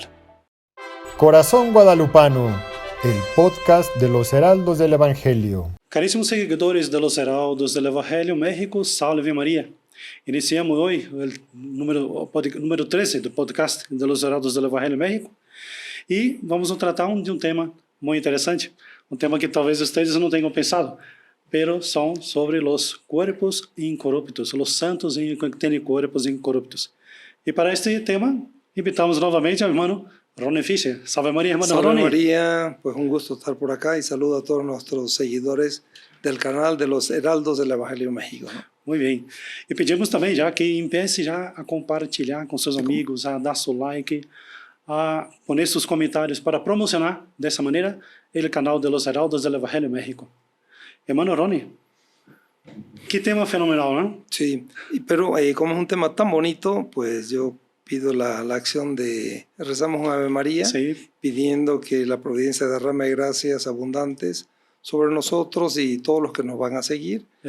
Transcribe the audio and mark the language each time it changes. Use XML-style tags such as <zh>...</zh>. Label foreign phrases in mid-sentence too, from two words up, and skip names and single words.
<es>Corazón Guadalupano, el podcast de los Heraldos del Evangelio.</es> <pt>Caríssimos seguidores de los Heraldos del Evangelio México, Salve María.</pt> <es>Iniciamos hoy el número 13</es> <pt>do podcast de los Heraldos del Evangelio México e vamos tratar de um tema muito interessante, tema que talvez vocês não tenham pensado, pero são sobre os corpos incorruptos, os santos que têm corpos incorruptos. E para este tema, invitamos novamente ao irmão Ronnie Fischer.</pt> <es>Salve María, hermano Salve Ronnie. María, pues un gusto estar por acá y saludo a todos nuestros seguidores del canal de los Heraldos del Evangelio México, ¿no?</es> <pt>Muito bem. E pedimos também já que empiece já a compartilhar com seus amigos, a dar seu like, a poner seus comentários para promocionar dessa maneira o canal de los Heraldos del Evangelio México.</pt> <es>Hermano Ronnie, que tema fenomenal, ¿no? Sí, pero como es un tema tan bonito, pues yo pido la acción de rezamos un Ave María, Sí. pidiendo que la providencia derrame gracias abundantes sobre nosotros y todos los que nos van a seguir, para</es>